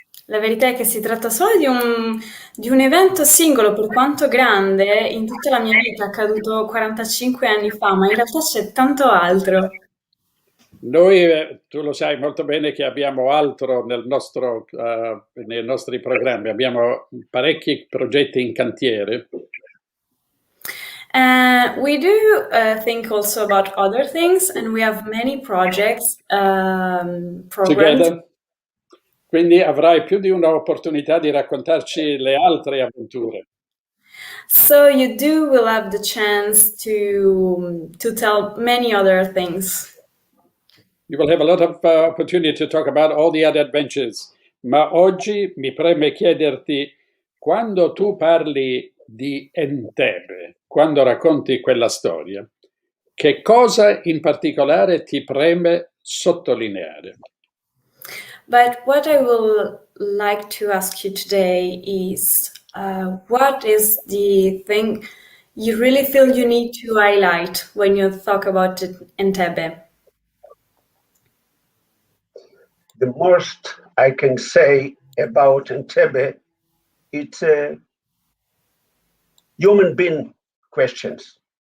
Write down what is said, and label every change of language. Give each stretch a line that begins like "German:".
Italian: La verità è che si tratta solo di un evento singolo, per quanto grande, in tutta la mia vita, accaduto 45 anni fa, ma in realtà c'è tanto altro. Noi, tu lo sai molto bene che abbiamo altro nei nostri programmi, abbiamo parecchi progetti in cantiere.
English: We do think also about other things, and we have many projects, programs. Together.
Italian: Quindi avrai più di un'opportunità di raccontarci le altre avventure.
English: So you will have the chance to tell many other things. You will have a lot of opportunity to talk about all the other adventures.
Italian: Ma oggi mi preme chiederti, quando tu parli di Entebbe, quando racconti quella storia, che cosa in particolare ti preme sottolineare?
English: But what I would like to ask you today is, what is the thing you really feel you need to highlight when you talk about Entebbe? the most I can say about Entebbe, it's human being questions.